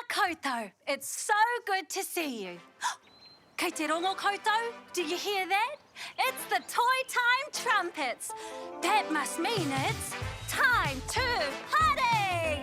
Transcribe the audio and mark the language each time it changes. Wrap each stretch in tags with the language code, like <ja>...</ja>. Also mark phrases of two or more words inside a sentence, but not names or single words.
<mi>koutou.</mi> <en>It's so good to see you.</en> <mi>Kei te rongo koutou,</mi> <en>do you hear that? It's the Toy Time trumpets. That must mean it's time to party!</en>